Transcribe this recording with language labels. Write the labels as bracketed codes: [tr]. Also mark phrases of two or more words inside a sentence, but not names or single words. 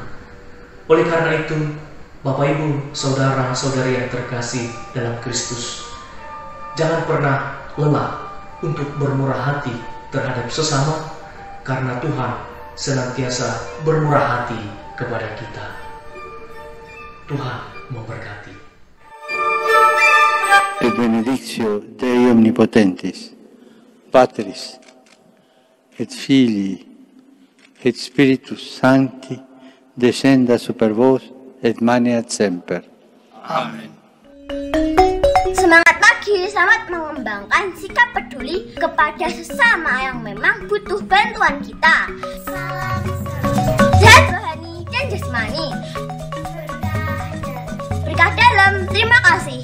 [id] Oleh karena itu, Bapak Ibu, saudara-saudari yang terkasih dalam Kristus, jangan pernah lelah untuk bermurah hati terhadap sesama, karena Tuhan senantiasa bermurah hati kepada kita. Tuhan memberkati. [la] Et benedictio Dei Omnipotentis, Patris, et Filii, et Spiritus Sancti, descenda super vos et maneat semper. [id] Amin. Semangat pagi, selamat mengembangkan sikap peduli kepada sesama yang memang butuh bantuan kita. Salam Sehat rohani dan jasmani. Berkah dalam, terima kasih.